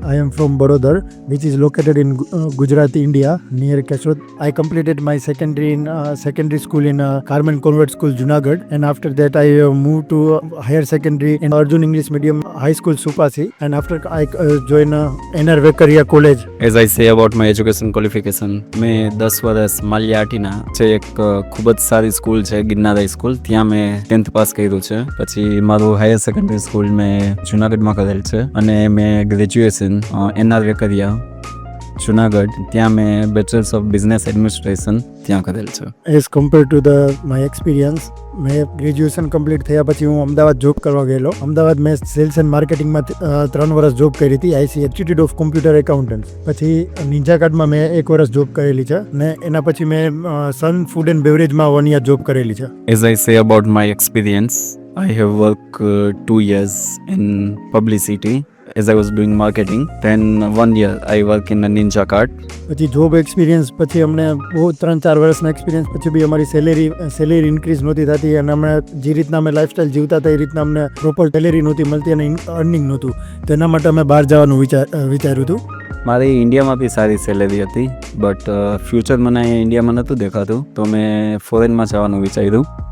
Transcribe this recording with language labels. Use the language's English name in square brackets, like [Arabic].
[English] I am from Badodar, which is located in Gujarat, India, near Kesod. I completed my secondary in secondary school in Carmen Convent School, Junagadh, and after that I moved to higher secondary in Arjun English Medium High School, Supasi, and after I joined NR Vekaria College. As I say about my education qualification, [Gujarati] મેં 10 વર્ષ માલિયાટીના છે એક ખૂબ જ સારી school છે ગિરનારાઈ school, ત્યાં મેં 10th પાસ કર્યું છે. પછી મારું હાયર સેકન્ડરી સ્કૂલ મેં જુનાગઢમાં કરેલ છે અને મેં ગ્રેજ્યુએશન NR વેકરિયા જુનાગઢ, ત્યાં મેં બેચલર્સ ઓફ બિઝનેસ એડમિનિસ્ટ્રેશન ત્યાં કરેલ છે. [English] as compare to my experience, [Gujarati] મેં ગ્રેજ્યુએશન કમ્પ્લીટ થયા પછી હું અમદાવાદ જોબ કરવા ગયેલો. અમદાવાદ મેં સેલ્સ એન્ડ માર્કેટિંગમાં 3 વર્ષ જોબ કરી હતી, IC institute of computer accountants. પછી નિંજા કાર્ડમાં મેં 1 વર્ષ જોબ કરેલી છે ને એના પછી મેં સન ફૂડ એન્ડ બેવરેજમાં 1 યર જોબ કરેલી છે. [English] As I say about my experience, I have worked 2 years in publicity as I was doing marketing. Then 1 year I work in a Ninja Card. [Gujarati] પછી જોબ એક્સપિરિયન્સ પછી અમને બહુ 3-4 વર્ષના experience પછી બી અમારી salary increase નહોતી થતી અને અમે જે રીતના અમે લાઈફસ્ટાઈલ જીવતા હતા એ રીતના અમને પ્રોપર સેલેરી નહોતી મળતી અને અર્નિંગ નહોતું. તેના માટે અમે બહાર જવાનું વિચાર્યું હતું. મારી ઇન્ડિયામાં બી સારી સેલેરી હતી, બટ ફ્યુચર મને અહીંયા ઇન્ડિયામાં નહોતું દેખાતું, તો મેં ફોરેનમાં જવાનું વિચાર્યું.